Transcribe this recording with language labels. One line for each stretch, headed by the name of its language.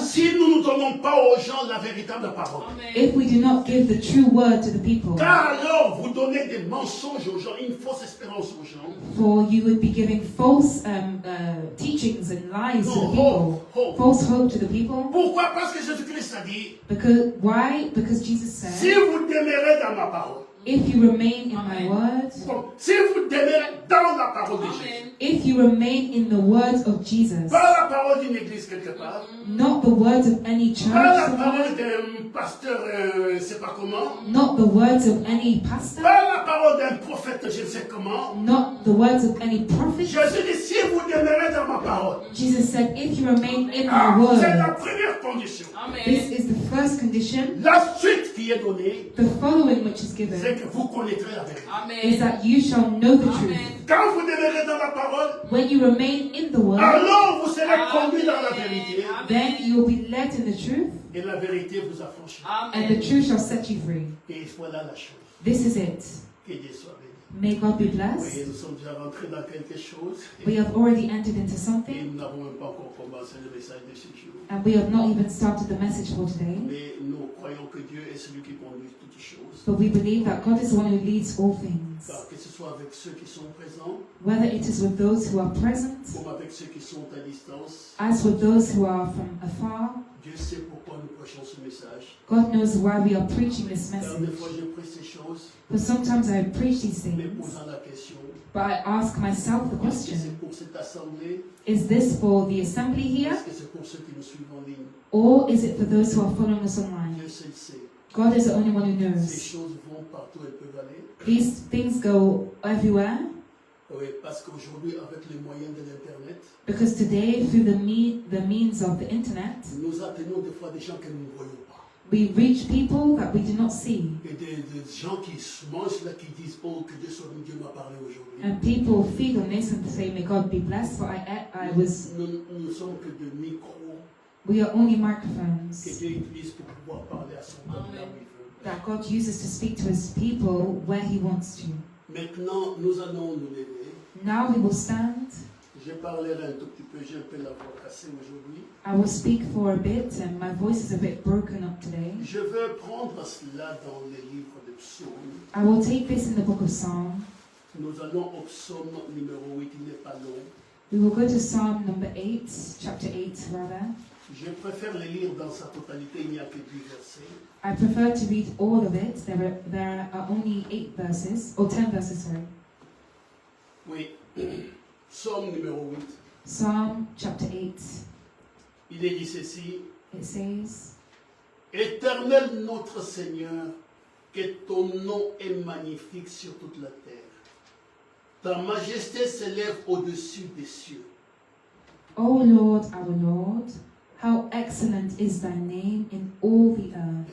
French: si nous ne donnons pas aux gens la véritable parole.
English: Amen. if we do not give the true word to the people.
French: Car alors vous donnez des mensonges aux gens, une fausse espérance aux gens.
English: For you would be giving false teachings and lies to the No, people, hope. false hope to the people.
French: Pourquoi? Parce que Jésus-Christ a dit,
English: Because why? Because Jesus
French: si
English: said,
French: vous demeurez dans ma parole,
English: "If you remain in my word,
French: bon, si vous demeurez dans la parole de Jésus,
English: Amen. if you remain in the words of Jesus,
French: pas la parole d'une église quelque part,
English: not the words of any church,
French: pas la
English: somewhere,
French: parole d'un pasteur, je ne sais pas comment,
English: not the words of any pastor,
French: pas la parole d'un prophète, je ne sais comment.
English: not the words of any prophet."
French: Jésus dit, si vous demeurez dans ma parole,
English: Jesus said, "If you remain in ah, my
French: c'est la
English: word."
French: première condition.
English: This Amen. is the first condition.
French: La suite qui est donnée,
English: The following which is
French: c'est
English: given
French: que vous connaîtrez la vérité.
English: is that you shall know the truth. Amen.
French: Quand vous demeurez dans la parole,
English: When you remain in the word,
French: alors vous serez conduit dans la vérité,
English: then you will be led in the truth,
French: et la vérité vous affranchira.
English: and the Amen. truth shall set you free.
French: Et voilà la chose.
English: This is it.
French: Que Dieu soit béni.
English: May God be
French: Oui,
English: blessed.
French: nous sommes déjà rentrés dans quelque chose
English: We have already entered into
French: et
English: something,
French: nous n'avons même pas encore commencé le message de ce jour.
English: and we have not even started the message for today.
French: Mais nous croyons que Dieu est celui qui conduit toutes choses.
English: But we believe that God is the one who leads all things,
French: Car que ce soit avec ceux qui sont présents,
English: whether it is with those who are present,
French: comme avec ceux qui sont à distance,
English: as with those who are from afar.
French: Dieu sait pourquoi nous prêchons ce message.
English: God knows why we are preaching this
French: Car des
English: message.
French: fois, je prêche ces choses,
English: But sometimes I preach these
French: mais
English: things,
French: posant la question,
English: but I ask myself the
French: est-ce que
English: question,
French: c'est pour cette assemblée?
English: is this for the assembly here,
French: Est-ce que c'est pour ceux qui nous suivent en ligne?
English: or is it for those who are following us online?
French: Dieu seul sait.
English: God is the only one who
French: Ces
English: knows.
French: choses vont partout, elles peuvent aller.
English: These things go everywhere,
French: Oui, parce qu'aujourd'hui, avec les moyens de l'Internet,
English: because today, through the means of the internet,
French: nous atteignons des fois des gens que nous ne voyons pas.
English: we reach people that we do not see.
French: Et des gens qui se mangent là, qui disent, oh, que Dieu soit Dieu m'a parlé aujourd'hui.
English: And people feed on this and say, may God be blessed, for I was,
French: Nous ne sommes que de micros
English: we are only
French: que
English: microphones
French: Dieu utilise pour pouvoir parler à son peuple là où il veut.
English: that God uses to speak to his people where he wants to.
French: Maintenant, nous allons nous lever.
English: Now we will stand.
French: Je parlerai un tout petit peu, j'ai un peu la voix cassée aujourd'hui.
English: I will speak for a bit, and my voice is a bit broken up today.
French: Je veux prendre cela dans les livres de psaumes.
English: I will take this in the book of Psalm.
French: Nous allons au psaume numéro 8, il n'est pas long.
English: We will go to Psalm number 8, chapter 8 rather.
French: Je préfère le lire dans sa totalité, il n'y a que 10 versets.
English: I prefer to read all of it. There are only 8 verses, or 10 verses, sorry.
French: Oui, psaume numéro 8.
English: Psalm chapter 8,
French: Il est dit ceci.
English: it says,
French: Éternel notre Seigneur, que ton nom est magnifique sur toute la terre. Ta majesté s'élève au-dessus des cieux.
English: O Lord, our Lord, how excellent is thy name in all the earth.